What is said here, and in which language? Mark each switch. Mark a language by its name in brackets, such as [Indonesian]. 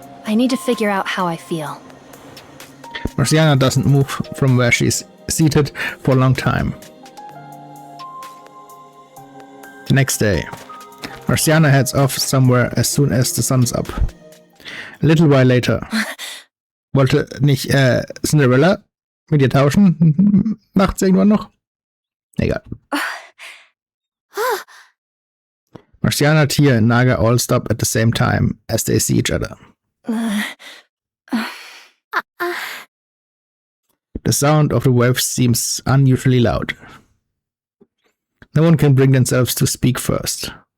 [English] I need to figure out how I feel. Marciana doesn't move from where she's seated for a long time. The next day, Marciana heads off somewhere as soon as the sun's up. A little while later. [German] Wollte nicht Cinderella mit ihr tauschen? Nachts irgendwann noch? Egal. [English] Marciana, Tia, and Naga all stop at the same time as they see each other. The sound of the waves seems unusually loud. No one can bring themselves to speak first.